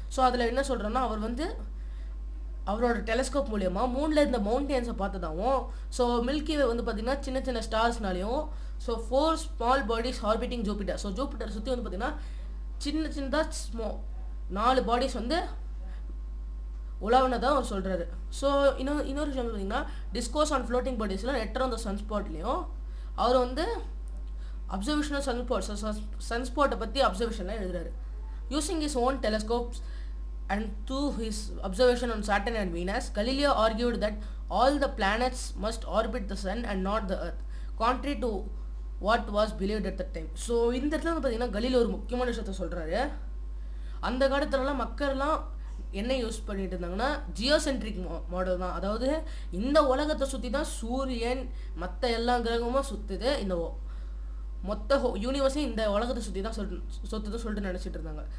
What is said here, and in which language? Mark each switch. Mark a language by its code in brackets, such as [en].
[ta] So அதில் என்ன சொல்கிறோன்னா, அவர் வந்து அவரோட டெலஸ்கோப் மூலயமா மூணில் இருந்த மவுண்டன்ஸை பார்த்ததாகவும், ஸோ மில்கி வே வந்து பார்த்திங்கன்னா சின்ன சின்ன ஸ்டார்ஸ்னாலையும், so 4 [en] small bodies orbiting Jupiter, [ta] so Jupiter சுற்றி வந்து பார்த்திங்கன்னா சின்னதாக 4 பாடிஸ் வந்து உலாவினதான் அவர் சொல்கிறாரு. ஸோ இன்னொரு விஷயம் பார்த்தீங்கன்னா discourse on floating பாடிஸில் letter on the சன்ஸ்பாட்லேயும் அவர் வந்து அப்சர்வேஷன் ஆஃப் சன்ஸ்பாட்டை பற்றி அப்சர்வேஷன்லாம் எழுதுறாரு. [en] Using his own telescopes and through his observation on Saturn and Venus, Galileo argued that all the planets must orbit the sun and not the earth, contrary to what was believed at the time. [ta] So இந்த இடத்துல வந்து பார்த்தீங்கன்னா Galileo ஒரு முக்கியமான விஷயத்த சொல்கிறாரு. அந்த காலத்துலலாம் மக்கள்லாம் என்ன யூஸ் பண்ணிட்டு இருந்தாங்கன்னா ஜியோசென்ட்ரிக் மாடல் தான். அதாவது இந்த உலகத்தை சுற்றி தான் சூரியன் மற்ற எல்லா கிரகமும் சுற்றுது, இந்த மொத்த யூனிவர்ஸையும் இந்த உலகத்தை சுற்றி தான் சொல்லிட்டு நினச்சிட்டு இருந்தாங்க.